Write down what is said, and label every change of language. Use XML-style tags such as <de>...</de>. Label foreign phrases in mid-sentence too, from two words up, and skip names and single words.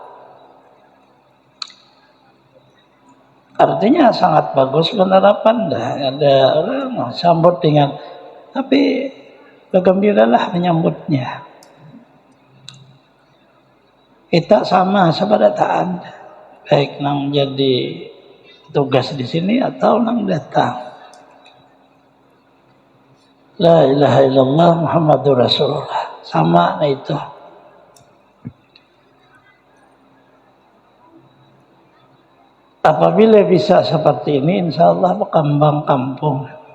<id>Artinya sangat bagus penerapan. Ada orang sambut dengan, tapi bergembiralah menyambutnya.</id> <bjn>Kita sama sebadataan, baik nang jadi tugas di sini atau nang datang.</bjn> <ar>لا إله إلا الله محمد رسول الله.</ar> <id>Sama nah itu. Apabila bisa seperti ini,</id> <ar>إن شاء الله</ar> <id>berkembang kampung.</id>